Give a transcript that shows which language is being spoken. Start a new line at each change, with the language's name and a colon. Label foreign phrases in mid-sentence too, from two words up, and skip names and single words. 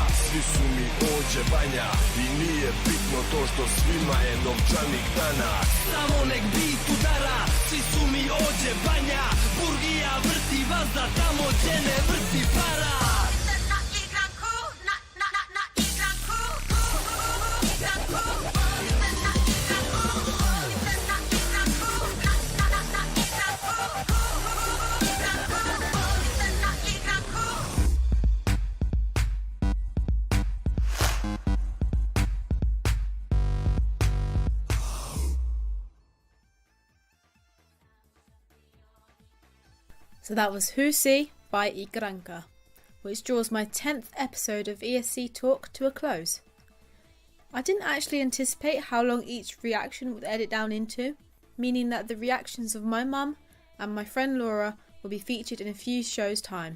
Serbian: svi su mi ođe banja i nije bitno to što svima je novčanik danas. Samo nek bit udara, svi su mi ođe banja. Burgija vrti vazda tamo gdje ne vrti para. Na igranku, na igranku, igranku, na igranku, na igranku, na igranku.
English: So that was Husi by Igranka, which draws my 10th episode of ESCtalk to a close. I didn't actually anticipate how long each reaction would edit down into, meaning that the reactions of my mum and my friend Laura will be featured in a few shows' time.